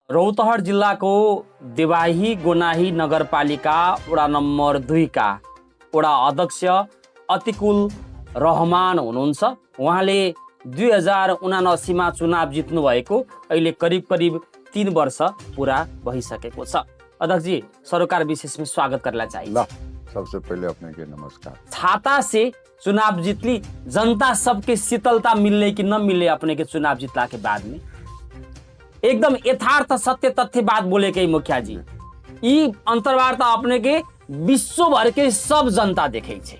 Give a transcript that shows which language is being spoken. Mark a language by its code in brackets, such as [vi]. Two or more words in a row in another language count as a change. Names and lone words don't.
[ne] रौतहट जिल्लाको देवाही गोनाही नगरपालिका वडा नम्बर 2 का वडा अध्यक्ष अतिकुल रहमान हुनुहुन्छ। उहाँले 2079 मा चुनाव जित्नु भएको अहिले करिब 3 वर्ष पूरा भइसकेको छ। [bjj] अध्यक्ष जी, सरोकार विशेष में स्वागत करना चाहिए। सबसे पहले अपने के नमस्कार। छाता से चुनाव जीतली, जनता सबके शीतलता मिलने की न मिलने अपने के चुनाव जीतला के बाद में एकदम यथार्थ सत्य तथ्य बात बोले के मुखिया जी, ई अंतर्वार्ता अपने के विश्व भर के सब जनता देखे छे।